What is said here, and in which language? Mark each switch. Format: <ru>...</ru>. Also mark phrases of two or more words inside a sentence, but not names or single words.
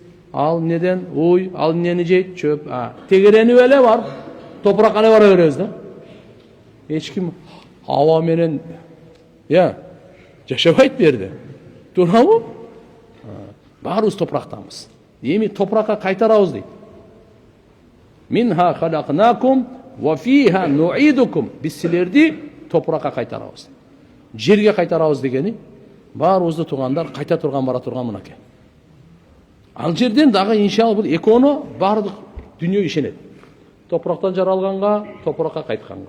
<ky>Ал неден уй, ал нени жейт, чөп. Тегеренип эле бар, топуракка эле бара беребиз да. Эч ким аба менен жашабайт берди. Туурабы? Баарыбыз топурактанбыз. Эми топуракка кайтарабыз дейт.</ky> <ar>منها خلقناكم وفيها نعيدكم.</ar> <ky>Биз силерди топуракка кайтарабыз. Жерге кайтарабыз дегени баарыбызды тугандар кайта турган бара турган мынакей. Ал жерден дагы иншалла бул экөөнө бардык дүйнө ишенет. Топурактан жаралганга, топуракка кайтканга.</ky>